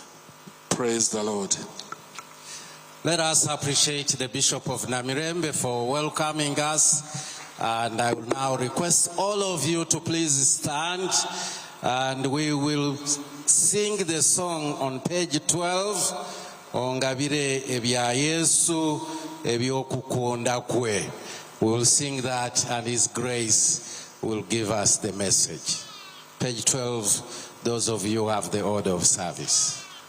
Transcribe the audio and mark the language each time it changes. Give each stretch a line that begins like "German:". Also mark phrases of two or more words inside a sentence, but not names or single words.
English: Praise the Lord. Let us appreciate the Bishop of Namirembe for welcoming us. And I will now request all of you to please stand, and we will sing the song on page 12,
Ganda: Ongabire ebya Yesu ebyokukunda kwe.
English: We will sing that, and His grace will give us the message. Page 12, those of you who have the order of service.